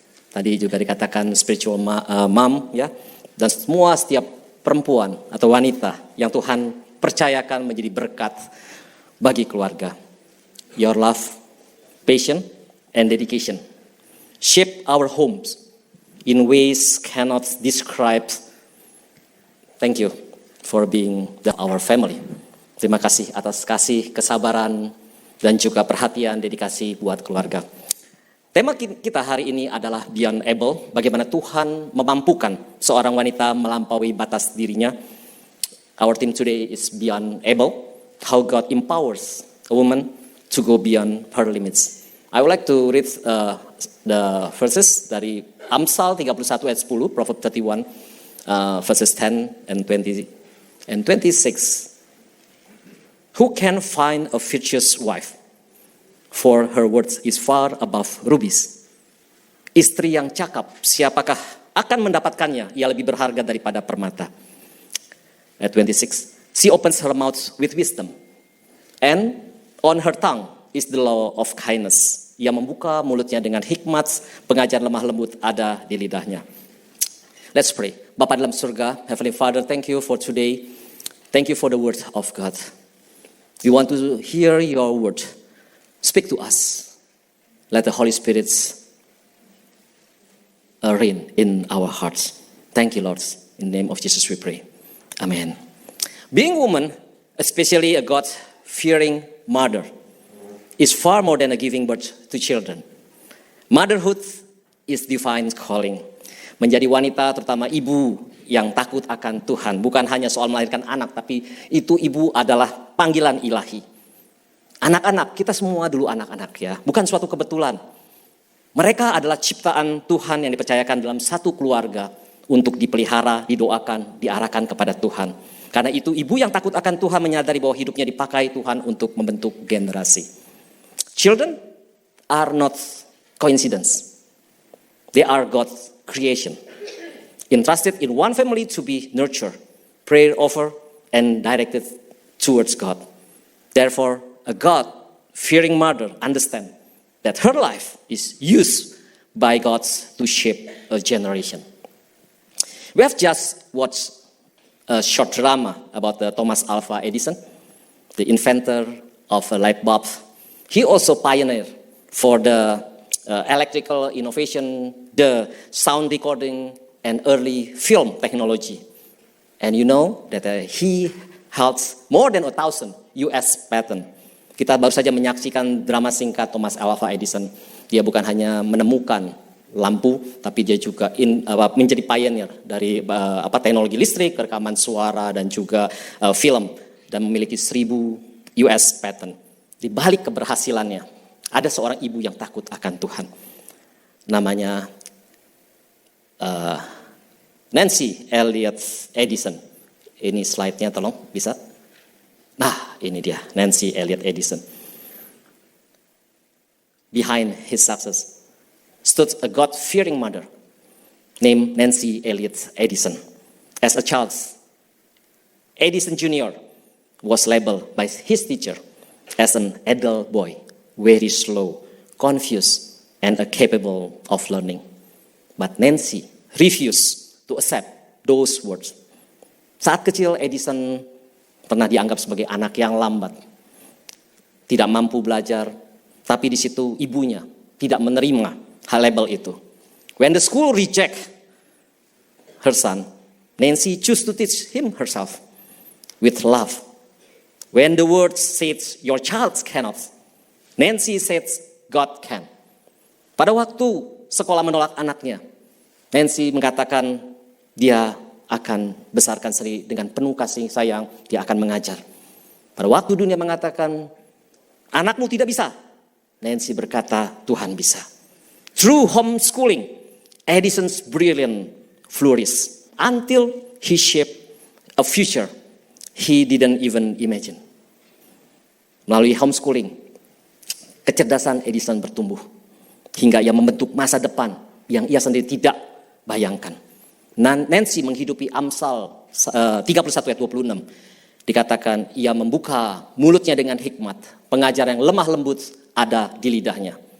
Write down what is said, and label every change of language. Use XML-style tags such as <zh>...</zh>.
<id>Tadi juga dikatakan spiritual mom, ya, dan setiap perempuan atau wanita yang Tuhan percayakan menjadi berkat bagi keluarga.</id> <en>Your love, passion, and dedication shape our homes in ways cannot describe. Thank you for being our family.</en> <id>Terima kasih atas kasih, kesabaran, dan juga perhatian, dedikasi buat keluarga. Tema kita hari ini adalah Beyond Able, bagaimana Tuhan memampukan seorang wanita melampaui batas dirinya.</id> <en>Our theme today is Beyond Able, how God empowers a woman to go beyond her limits. I would like to read the verses</en> <id>dari Amsal 31 ayat 10,</id> <en>Proverbs 31, verses 10 and 20 and 26. Who can find a virtuous wife? For her worth is far above rubies.</en> <id>Istri yang cakap, siapakah akan mendapatkannya? Ia lebih berharga daripada permata. Ayat 26.</id> <en>She opens her mouth with wisdom, and on her tongue is the law of kindness.</en> <id>Ia membuka mulutnya dengan hikmat, pengajar lemah lembut ada di lidahnya.</id> <en>Let's pray.</en> <id>Bapa dalam surga,</id> <en>Heavenly Father, thank you for today. Thank you for the word of God. We want to hear your word. Speak to us. Let the Holy Spirit reign in our hearts. Thank you, Lord. In the name of Jesus we pray. Amen. Being a woman, especially a God-fearing mother, is far more than a giving birth to children. Motherhood is divine calling.</en> <id>Menjadi wanita, terutama ibu yang takut akan Tuhan, bukan hanya soal melahirkan anak, tapi itu ibu adalah panggilan ilahi. Anak-anak, kita semua dulu anak-anak ya, bukan suatu kebetulan. Mereka adalah ciptaan Tuhan yang dipercayakan dalam satu keluarga untuk dipelihara, didoakan, diarahkan kepada Tuhan. Karena itu ibu yang takut akan Tuhan menyadari bahwa hidupnya dipakai Tuhan untuk membentuk generasi.</id> <en>Children are not coincidence. They are God's creation. Entrusted in one family to be nurtured, prayed over, and directed towards God. Therefore, a God-fearing mother understands that her life is used by God to shape a generation. We have just watched a short drama about Thomas Alva Edison, the inventor of a light bulb. He also pioneered for the electrical innovation, the sound recording, and early film technology. And you know that he held more than 1,000 US patents.</en> <id>Kita baru saja menyaksikan drama singkat Thomas Alva Edison. Dia bukan hanya menemukan lampu, tapi dia juga menjadi pioneer dari teknologi listrik, rekaman suara, dan juga film. Dan memiliki 1,000 US patent. Di balik keberhasilannya, ada seorang ibu yang takut akan Tuhan. Namanya Nancy Elliot Edison. Ini slide-nya tolong, bisa? Nah, ini dia, Nancy Elliot Edison.</id> <en>Behind his success stood a God-fearing mother named Nancy Elliot Edison. As a child, Edison Jr. was labeled by his teacher as an adult boy, very slow, confused, and incapable of learning. But Nancy refused to accept those words.</en> <id>Saat kecil, Edison pernah dianggap sebagai anak yang lambat, tidak mampu belajar, tapi di situ ibunya tidak menerima hal label itu.</id> <en>When the school reject her son, Nancy choose to teach him herself with love. When the word says your child cannot, Nancy says God can.</en> <id>Pada waktu sekolah menolak anaknya, Nancy mengatakan dia akan besarkan sendiri dengan penuh kasih sayang, dia akan mengajar. Pada waktu dunia mengatakan, anakmu tidak bisa, Nancy berkata, Tuhan bisa.</id> <en>Through homeschooling, Edison's brilliance flourished until he shaped a future he didn't even imagine.</en> <id>Melalui homeschooling, kecerdasan Edison bertumbuh hingga ia membentuk masa depan yang ia sendiri tidak bayangkan. Nancy menghidupi Amsal 31 ayat 26. Dikatakan ia membuka mulutnya dengan hikmat, pengajar yang lemah lembut ada di lidahnya.</id>